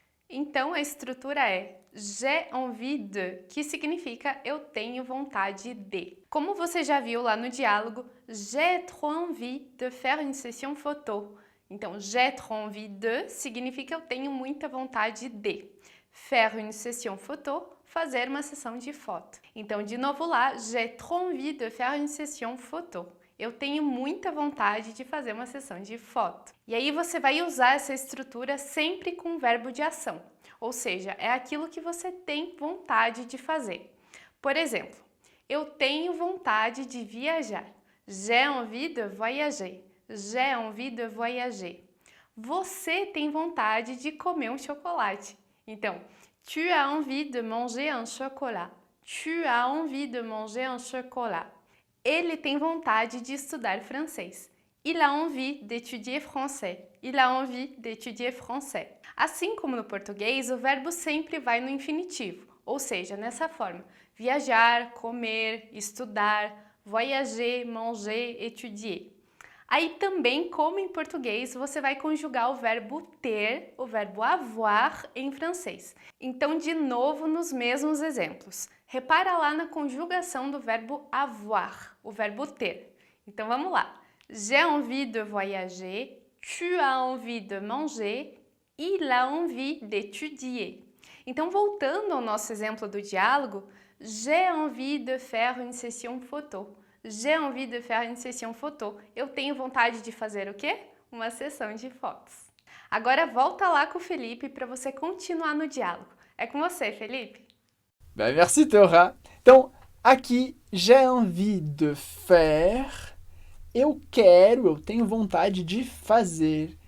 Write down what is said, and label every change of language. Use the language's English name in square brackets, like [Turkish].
[Portuguese] Então, a estrutura é [French] j'ai envie de, [Portuguese] que significa eu tenho vontade de. Como você já viu lá no diálogo, [French] j'ai trop envie de faire une session photo. [Portuguese] Então, [French] j'ai trop envie de [Portuguese] significa eu tenho muita vontade de. [French] Faire une session photo, [Portuguese] fazer uma sessão de foto. Então, de novo lá, [French] j'ai trop envie de faire une session photo. [Portuguese] Eu tenho muita vontade de fazer uma sessão de foto. E aí você vai usar essa estrutura sempre com o verbo de ação. Ou seja, é aquilo que você tem vontade de fazer. Por exemplo, eu tenho vontade de viajar. [French] J'ai envie de voyager. J'ai envie de voyager. [Portuguese] Você tem vontade de comer um chocolate. [French] Então, tu as envie de manger un chocolat. Tu as envie de manger un chocolat. [Portuguese] Ele tem vontade de estudar francês. [French] Il a envie d'étudier français. Il a envie d'étudier français. [Portuguese] Assim como no português, o verbo sempre vai no infinitivo, ou seja, nessa forma: viajar, comer, estudar, [French] voyager, manger, étudier. [Portuguese] Aí também, como em português, você vai conjugar o verbo ter, o verbo avoir em francês. Então, de novo, nos mesmos exemplos. Repara lá na conjugação do verbo avoir, o verbo ter. Então, vamos lá. [French] J'ai envie de voyager, tu as envie de manger, il a envie d'étudier. [Portuguese] Então, voltando ao nosso exemplo do diálogo, [French] j'ai envie de faire une session photo. J'ai envie de faire une session photo. [Portuguese] Eu tenho vontade de fazer o quê? Uma sessão de fotos. Agora volta lá com o Felipe para você continuar no diálogo. É com você, Felipe. [French] Ben, merci, Teorá. [Portuguese] Então, aqui, [French] j'ai envie de faire. [Portuguese] Eu quero, eu tenho vontade de fazer.